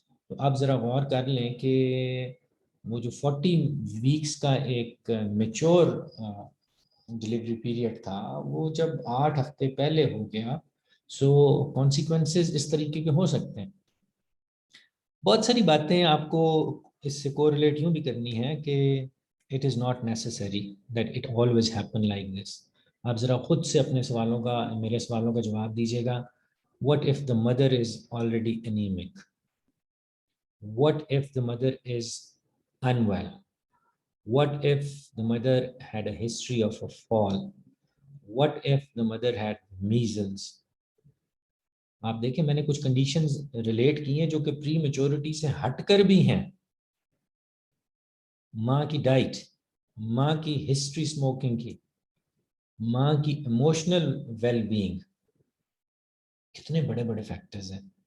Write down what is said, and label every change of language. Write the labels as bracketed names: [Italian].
[Urdu] تو آپ ذرا غور کر لیں کہ وہ جو 40 ویکس کا ایک میچور ڈلیوری پیریڈ تھا, وہ جب 8 ہفتے پہلے ہو گیا, سو کانسیکوینسز اس طریقے کے ہو سکتے ہیں. بہت ساری باتیں آپ کو اس سے کوریلیٹ یوں بھی کرنی ہے کہ [English] it is not necessary that it always happen like this. [Urdu] آپ ذرا خود سے اپنے سوالوں کا, میرے سوالوں کا جواب دیجیے گا. [English] What if the mother is already anemic? What if the mother is unwell? What if the mother had a history of a fall? What if the mother had measles? [Urdu] آپ دیکھیں میں نے کچھ کنڈیشنز ریلیٹ کی ہیں جو کہ پری maturity سے ہٹ کر بھی ہیں. ماں کی ڈائٹ, ماں کی ہسٹری اسموکنگ کی, ماں کی ایموشنل ویل بینگ, کتنے بڑے بڑے فیکٹرز ہیں.